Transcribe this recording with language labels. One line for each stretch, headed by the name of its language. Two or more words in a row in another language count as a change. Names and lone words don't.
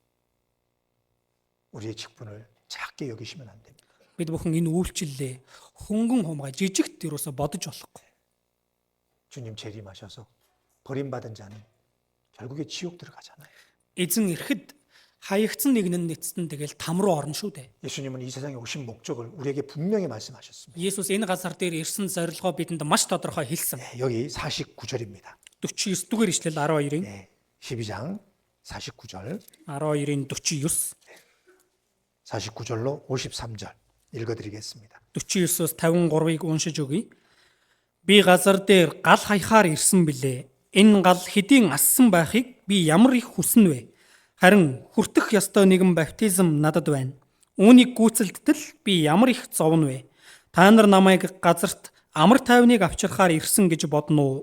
Korean: 우리의 직분을 작게 여기시면 안 됩니다.
Mongolian: Бид бүхэн энэ үйлчлэлээ хөнгөн хумгай жижигт юусоо бодож болохгүй.
Korean: 주님 재림하셔서 버림받은 자는 결국에 지옥 들어가잖아요.
Mongolian: Эзэн ирэхэд хаягдсан нэг нь нэцтэн тэгэл там руу орно шүү дээ.
Korean: 예수님은 이 세상에 오신 목적을 우리에게 분명히 말씀하셨습니다.
Mongolian: Есүс энэ газар дээр ирсэн зорилгоо бидэнд маш тодорхой хэлсэн.
Korean: 여기 49절입니다.
Mongolian: 49-р ишлэл 12-ийн
Korean: 12장 49절
Mongolian: 12-ийн 49
Korean: 49절로 53절 읽어드리겠습니다.
Mongolian: 49-өөс 53-ыг уншиж өгье. Би газар дээр гал хаяхаар ирсэн билээ. Энэ гал хэдийн ассан байхыг би ямар их хүснэ вэ? Харин хүртэх ёстой нэгэн баптизм надад байна. Үүнийг гүйцэлдэл би ямар их зовно вэ? Та нар намайг газарт амар тайвныг авчирхаар ирсэн гэж бодно уу?